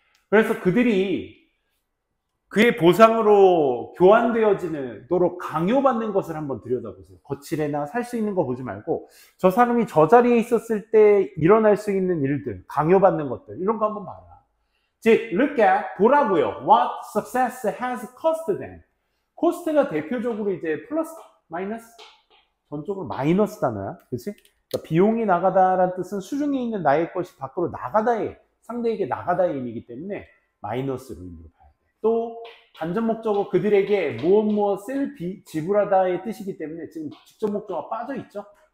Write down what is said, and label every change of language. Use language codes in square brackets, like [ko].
[ko] 그래서 그들이 그의 보상으로 교환되어지도록 강요받는 것을 한번 들여다보세요. 거칠애나 살 수 있는 거 보지 말고 저 사람이 저 자리에 있었을 때 일어날 수 있는 일들, 강요받는 것들 이런 거 한번 봐라. 즉, [en] look at, [ko] 보라고요. [en] What success has cost them. [ko] 코스트가 대표적으로 이제 플러스, 마이너스? 전적으로 마이너스 단어야. 그치? 그러니까 비용이 나가다라는 뜻은 수중에 있는 나의 것이 밖으로 나가다의, 상대에게 나가다의 의미이기 때문에 마이너스로 의미로 봐야 돼. 또 간접 목적어 그들에게 무엇을 지불하다의 뜻이기 때문에 지금 직접 목적어가 빠져 있죠.